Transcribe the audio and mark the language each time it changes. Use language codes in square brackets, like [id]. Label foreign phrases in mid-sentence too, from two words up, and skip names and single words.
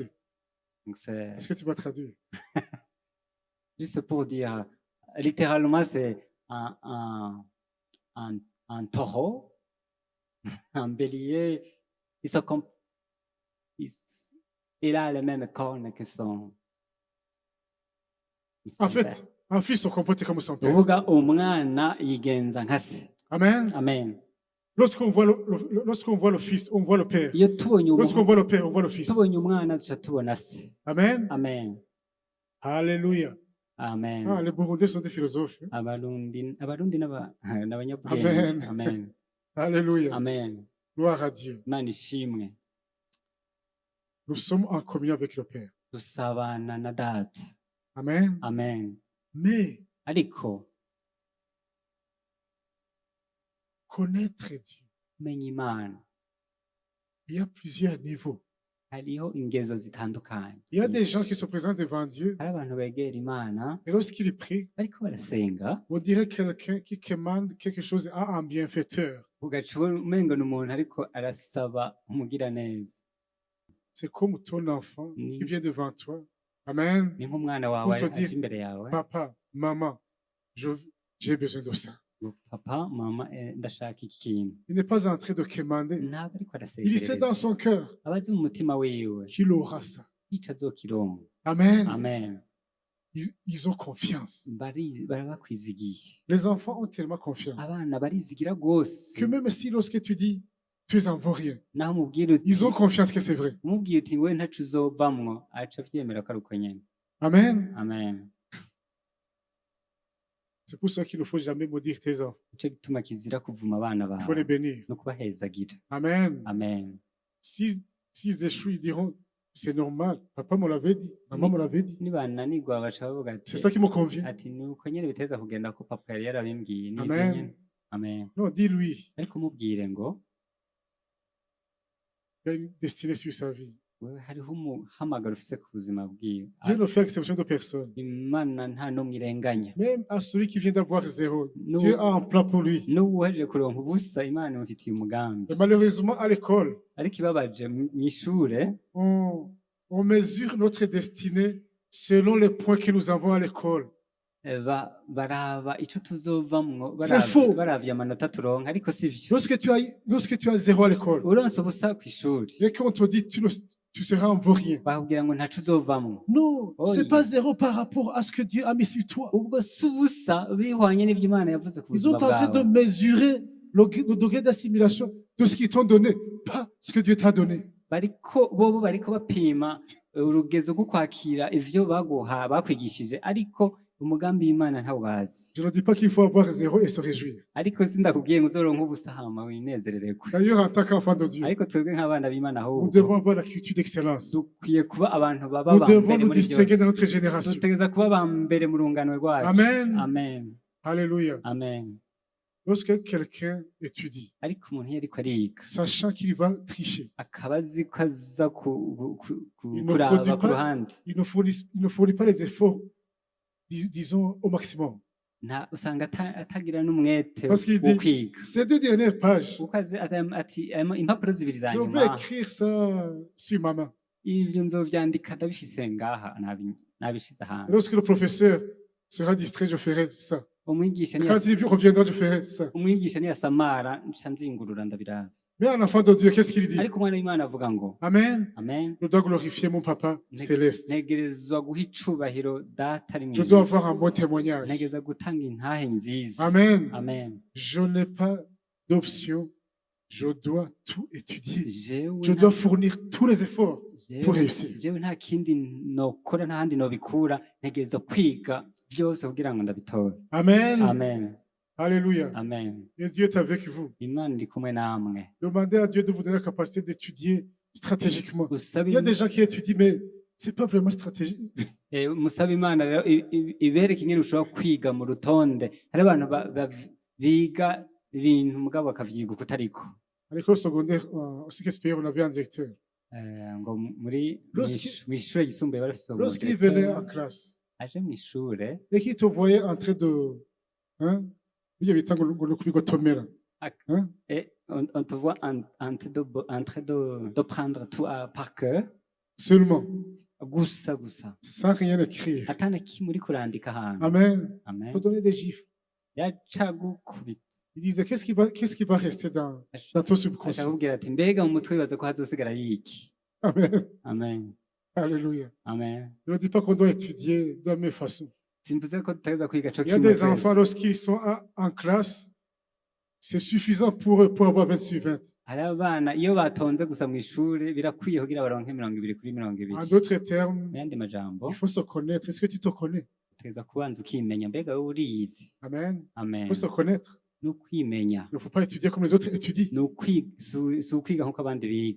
[fr] Donc c'est Est-ce que tu vas traduire? juste pour dire, littéralement c'est un taureau, un bélier, il a les mêmes cornes que son En père. fait, un fils se comporte comme son père. [rn] Uvuga umwana yigenza nka se. Amen. Amen. [fr] Lorsqu'on voit le fils, on voit le père. [rn] Iyo tubonye [fr] Lorsqu'on voit le père, on voit le fils. [rn] tubonye umwana duca tubona se. Amen. Amen. Alléluia. Amen. [fr] Ah, les Burundais sont des philosophes. [rn] Abarundi n'abanyabwenge. Amen. Amen. Alléluia. Amen. [fr] Gloire à Dieu. [rn] Imana ishimwe. [fr] Nous sommes en communion avec le Père. [rn] Dusabana na data. Amen. Amen. [fr] Mais [rn] Ariko [fr] connaître Dieu, [rn] kumenya Imana [fr] il y a plusieurs niveaux. [rn] hariho ingezo zitandukanye. [fr] Il y a des gens qui se présentent devant Dieu [rn] Hari abantu begera Imana [fr] et lorsqu'ils prient, [rn] bariko barasenga [fr] on dirait quelqu'un qui commande quelque chose à un bienfaiteur. [rn] ugaca ubona umengo ni umuntu ariko arasaba umugiraneza. [fr] C'est comme ton enfant Mm. qui vient devant toi. Amen. [rn] Ni nk'umwana wawe [fr] Pour te dire, [rn] aje imbere yawe [fr] Papa, maman, j'ai besoin de ça. [rn] ngo papa mama ndashaka iki kintu. [fr] Il n'est pas en train de commander. [rn] Ntabwo ariko [fr] Il sait dans [rn] arasegereza. [fr] son cœur [rn] Abazi mu mutima wiwe [fr] qu'il aura ça. [rn] ico azokironka. Amen. Amen. [fr] Ils ont confiance. [rn] Bari bakwizigiye. [fr] Les enfants ont tellement confiance [rn] Abana barizigira rwose. [fr] que même si lorsque tu dis, tu es un vaurien, [rn] Naho umubwira uti [fr] ils ont confiance que c'est vrai. [rn] umubwiye uti we ntaco uzovamwo aca avyemera ko ari uko nyene. Amen. Amen. [fr] C'est pour ça qu'il ne faut jamais maudire tes enfants. [rn] Nico gituma kizira kuvuma abana [fr] Il faut les [rn] bawe [fr] bénir. [rn] no kubahezagira. Amen. Amen. [fr] S'ils échouent, ils diront, c'est normal. Papa me l'avait dit. Maman me l'avait dit. [rn] Nibananirwa baca bavuga ati [fr] C'est ça qui me convient. [rn] ati ni uko nyene biteza kugenda ko papa yari yarabimbwiye ni Amen. nyene. Amen. [fr] Non, dis-lui. [rn] Ariko umubwire ngo [fr] Il y a une destinée sur sa vie. [rn] wewe hariho umuhamagaro ufise ku buzima bwiwe. [fr] Dieu ne fait exception de personne. [rn] Imana nta n'umwe irenganya. [fr] Même à celui qui vient d'avoir zéro, Nous- Dieu a un plan pour lui. [rn] n'uwuhejeje kuronka ubusa Imana imufitiye umugambi. [fr] Et malheureusement, à l'école, [rn] Ariko ibabaje mw'ishure [fr] on mesure notre destinée selon les points que nous avons à l'école. [rn] baraba ico tuzovamwo [fr] C'est faux. [rn] baravye amanota turonka ariko sivyo. [fr] Lorsque tu as zéro à l'école, [rn] Uronse ubusa kw'ishuri [fr] et qu'on te dit tu seras un vaurien. [rn] bakubwira ngo ntaco uzovamwo. [fr] Non, Oh, c'est oui. pas zéro par rapport à ce que Dieu a mis sur toi. [rn] Ubwo si ubusa bihwanye n'ivyo Imana yavuze ku [fr] Ils ont [rn] buzima [fr] tenté de [rn] bwawe. [fr] mesurer le degré d'assimilation de ce qu'ils t'ont donné, pas ce que Dieu t'a donné. [rn] bobo bariko bapima urugezo rwo kwakira ivyo bakwigishije ariko umugambi w'Imana ntawo bazi. [fr] Je ne dis pas qu'il faut avoir zéro et se réjouir. [rn] Ariko sindakubwiye ngo uzoronka ubusa hama winezerererwe. [fr] D'ailleurs, en tant qu'enfant de Dieu, [rn] Ariko twebwe nk'abana b'Imana [fr] nous [rn] ahubwo [fr] devons avoir la culture d'excellence. [rn] dukwiye kuba abantu baba [fr] Nous [rn] ba [fr] devons [rn] mbere [fr] nous [rn] muri [fr] distinguer [rn] byose. [fr] dans notre génération. [rn] Dutegereza kuba ba mbere mu rungano rwacu. Amen. Amen. Alléluia. amen. [fr] Lorsque quelqu'un étudie, [rn] Ariko umuntu iyo ariko ariga [fr] sachant qu'il va tricher, [rn] akaba azi ko aza [fr] il ne [rn] kuraba [fr] produit [rn] ku [fr] pas, [rn] ruhande, [fr] il ne fournit pas les efforts, disons, au maximum. [rn] usanga atagira n'umwete [fr] Parce qu'il [rn] wo [fr] dit, [rn] kwiga [fr] ces 2 dernières pages, [rn] kuko ati impapuro zibiri za [fr] je vais [rn] nyuma [fr] écrire ça sur ma main. [rn] ibyo nzovyandika ndabifise ngaha nabishize [fr] Et [rn] ahantu. [fr] lorsque le professeur sera distrait, je ferai ça. [rn] Umwigisha [fr] Quand il reviendra, je ferai ça. [rn] niyasamara nca nzingurura ndabiraba. [fr] Mais un enfant de Dieu, qu'est-ce qu'il dit? [rn] Ariko umwana w'Imana avuga ngo Amen. amen, [fr] Je dois glorifier mon papa céleste. [rn] ntegerezwa guha icubahiro data ari [fr] Je dois [rn] mw'ijuru, [fr] avoir un bon témoignage. [rn] ntegereza gutanga intahe nziza. Amen. Amen. [fr] Je n'ai pas d'option. Je dois tout étudier. [rn] Jewe [fr] Je dois fournir tous les efforts pour réussir. [rn] jewe nta kindi nokora nta handi nobikura, ntegereza kwiga byose kugira ngo ndabitore. Amen. Amen. Alléluia. Amen. [fr] Et Dieu est avec vous. [rn] Imana iri kumwe namwe. [fr] Demandez à Dieu de vous donner la capacité d'étudier stratégiquement. [rn] Usabe [fr] Il y a des gens qui étudient, mais c'est pas vraiment stratégique. [rn] musabe Imana rero ibereke ingene ushobora kwiga mu rutonde. Hari abantu biga ibintu mugabo bakavyiga uko utariko. [fr] À l'école secondaire, au CSPR, on avait un directeur. [rn] Ngo muri mw'ishure yisumbuye barafise [fr] Lorsqu'il venait en classe [rn] aje mw'ishure [fr] et qu'il te voyait en train de, hein, il y avait tant de hein, et on te voit en train de prendre tout par cœur seulement, [rn] gusa [fr] sans rien écrire. [rn] atana kimwe uriko urandika ahantu. Amen. Amen. [fr] Pour donner des gifles. [rn] yaca gukubita [fr] Il disait, qu'est-ce qui va rester dans ton subconscient? [rn] akakubwira ati mbega mu mutwe wibaza ko hazosigara yiki. Amen. Amen. Alléluia. Amen. [fr] Je ne dis pas qu'on doit étudier de la même façon. [rn] simvuze ko tutageza kwiga co [fr] Il y a [rn] kimwe [fr] des enfants, [rn] twese. [fr] lorsqu'ils sont en classe, c'est suffisant pour eux pour avoir 20 sur 20. [rn] hari abana iyo batonze gusa mw'ishure birakwiye kugira baronke 20 kuri 20. [fr] En d'autres termes, [rn] mu yandi majambo [fr] il faut se connaître. Est-ce que tu te connais? [rn] utegeza kubanza ukimenya mbega wowe uriyizi. [fr] Amen. Il Amen. faut se connaître. [rn] ni ukwimenya, [fr] Il ne faut pas étudier comme les autres étudient. [rn] si ukwiga nk'uko abandi biga,